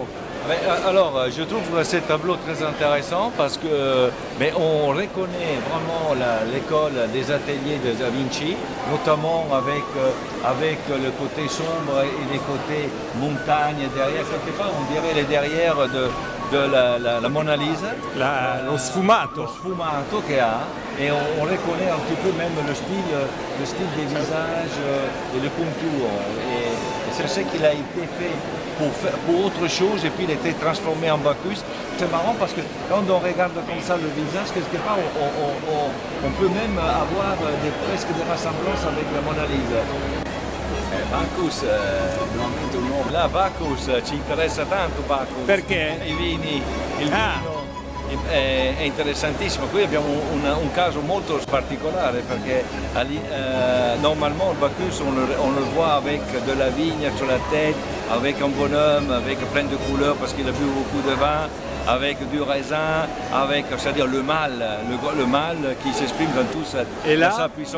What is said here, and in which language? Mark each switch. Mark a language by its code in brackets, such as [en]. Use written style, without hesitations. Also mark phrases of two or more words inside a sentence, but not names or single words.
[fr] Alors, je trouve ces tableaux très intéressants parce que on reconnaît vraiment l'école des ateliers de Da Vinci, notamment avec le côté sombre et les côtés montagne derrière. Quelque part, on dirait les derrière de la Mona Lisa. [it] Lo sfumato. Lo sfumato [fr] qu'il y a. Et on reconnaît un petit peu même le style des visages et le contour. Et c'est ce qu'il a été fait pour autre chose et puis il a été transformé en Bacchus. C'est marrant parce que quand on regarde comme ça le visage, quelque part on peut même avoir presque des ressemblances avec la Mona Lisa. [it] Bacchus, veramente un nome. Là, Bacchus, ci interessa tanto Bacchus. Perché? I vini, il vino. È interessantissimo, qui abbiamo un caso molto particolare perché [fr] normalement le Bacchus on le voit avec de la vigne sur la tête, avec un bonhomme, avec plein de couleurs parce qu'il a bu beaucoup de vin, avec du raisin, avec, c'est-à-dire le mal qui s'exprime dans toute sa puissance.